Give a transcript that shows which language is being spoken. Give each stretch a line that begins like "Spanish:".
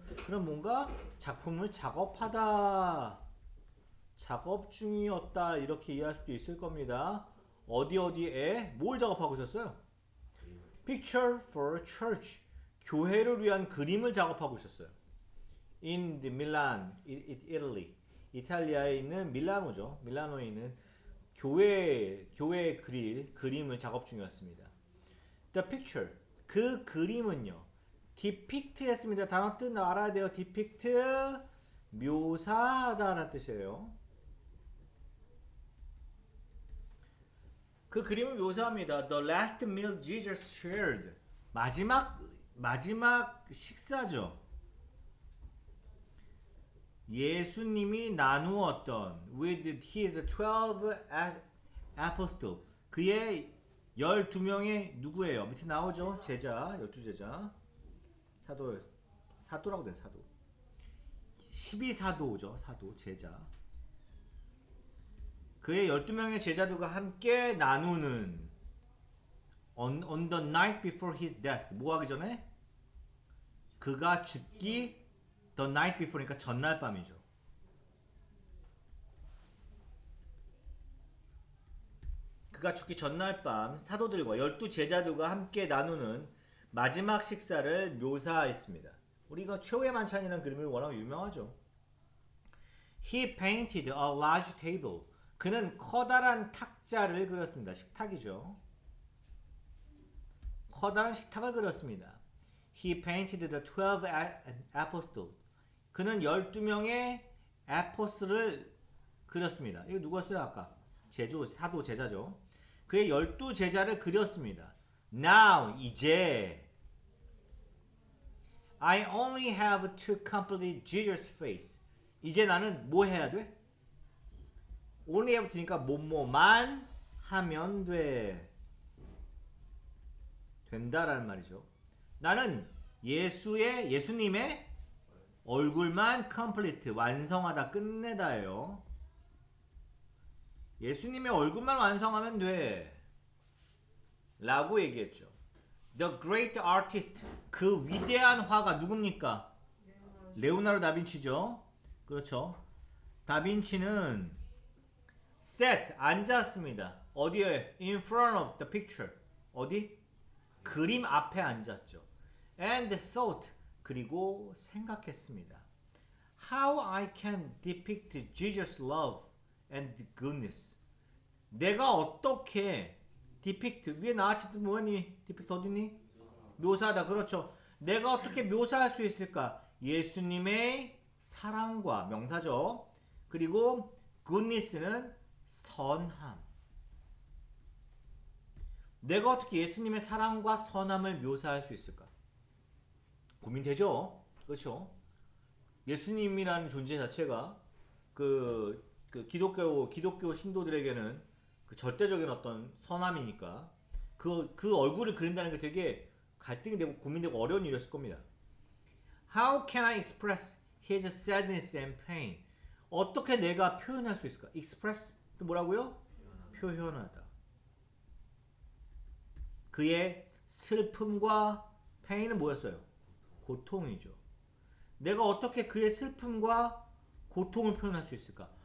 Korean: 그럼 뭔가 작품을 작업하다 작업 중이었다 이렇게 이해할 수도 있을 겁니다. 어디에 뭘 작업하고 있었어요?
English: Picture for a church
Korean: 교회를 위한 그림을 작업하고 있었어요.
English: In the Milan, Italy
Korean: 이탈리아에 있는 밀라노죠. 밀라노에 있는 교회 그림을 작업 중이었습니다.
English: The picture
Korean: 그 그림은요. depict 했습니다. 단어 뜻 알아야 돼요. depict 묘사하다라는 뜻이에요. 그 그림을 묘사합니다.
English: The last meal Jesus shared
Korean: 마지막 식사죠. 예수님이 나누었던
English: with his 12 apostles
Korean: 그의 12명의 누구예요? 밑에 나오죠? 제자 12제자 사도라고 된 사도 12사도죠. 사도 제자 그의 12명의 제자들과 함께 나누는
English: on the night before his death
Korean: 뭐 하기 전에? 그가 죽기
English: the night before
Korean: 니까 전날 밤이죠. 그가 죽기 전날 밤 사도들과 12제자들과 함께 나누는 마지막 식사를 묘사했습니다. 우리가 최후의 만찬이라는 그림을 워낙 유명하죠.
English: He painted a large table.
Korean: 그는 커다란 탁자를 그렸습니다. 식탁이죠. 커다란 식탁을 그렸습니다.
English: He painted the 12 apostles.
Korean: 그는 12명의 에포스를 그렸습니다. 이거 누구였어요 아까? 사도 제자죠. 그의 12제자를 그렸습니다.
English: Now
Korean: 이제
English: I only have to complete Jesus' face.
Korean: 이제 나는 뭐 해야 돼?
English: only have to
Korean: 니까 뭐뭐만 하면 돼. 된다라는 말이죠. 나는 예수님의 얼굴만 complete 완성하다 끝내다예요. 예수님의 얼굴만 완성하면 돼 라고 얘기했죠.
English: The great artist
Korean: 그 위대한 화가 누굽니까? 레오나르도 다빈치죠. 그렇죠. 다빈치는 sat 앉았습니다. 어디에?
English: In front of the picture
Korean: 어디? 그림 앞에 앉았죠.
English: And thought
Korean: 그리고 생각했습니다.
English: How I can depict Jesus' love and goodness.
Korean: 내가 어떻게 depict 위에 나왔지 뭐니? depict 어디니? 묘사하다 그렇죠. 내가 어떻게 묘사할 수 있을까? 예수님의 사랑과 명사죠. 그리고 goodness는 선함. 내가 어떻게 예수님의 사랑과 선함을 묘사할 수 있을까? 고민되죠? 그렇죠? 예수님이라는 존재 자체가 그 기독교 신도들에게는 그 절대적인 어떤 선함이니까 그 얼굴을 그린다는 게 되게 갈등이 되고 고민되고 어려운 일이었을 겁니다.
English: How can I express his sadness and pain?
Korean: 어떻게 내가 표현할 수 있을까? express 또 뭐라고요? 표현하다. 그의 슬픔과 pain은 뭐였어요? 고통이죠. 내가 어떻게 그의 슬픔과 고통을 표현할 수 있을까?